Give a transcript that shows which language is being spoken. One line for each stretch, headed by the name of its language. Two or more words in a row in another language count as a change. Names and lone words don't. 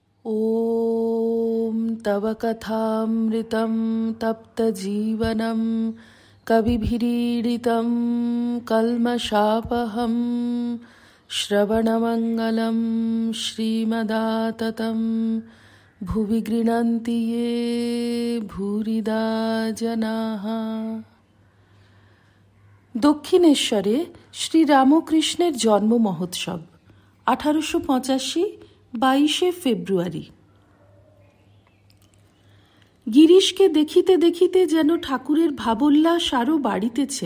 Sanskrit: ॐ तव कथामृतं तप्तजीवनं कविभिरीडितं कल्मषापहं श्रवणमङ्गलं श्रीमदाततं भुवि गृह्णन्ति ये भूरिदा जनाः।
Bangla: দক্ষিণেশ্বরে শ্রী রামকৃষ্ণের জন্ম মহোৎসব 1885 22 ফেব্রুয়ারি। গিরিশকে দেখিতে দেখিতে যেন ঠাকুরের ভাবোল্লাস আরও বাড়িতেছে।